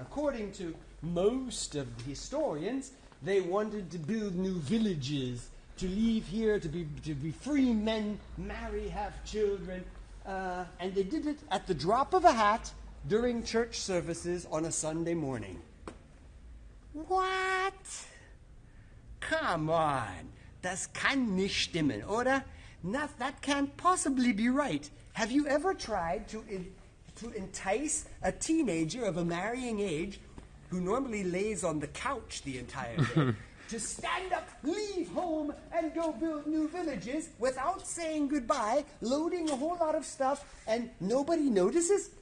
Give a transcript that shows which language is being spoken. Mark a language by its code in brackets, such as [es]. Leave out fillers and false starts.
[en] According to most of the historians, they wanted to build new villages, to leave here, to be free men, marry, have children. And they did it at the drop of a hat during church services on a Sunday morning. What? Come on. [de] Das kann nicht stimmen, oder? [en] That can't possibly be right. Have you ever tried to entice a teenager of a marrying age who normally lays on the couch the entire day to stand up, leave home, and go build new villages without saying goodbye, loading a whole lot of stuff, and nobody notices?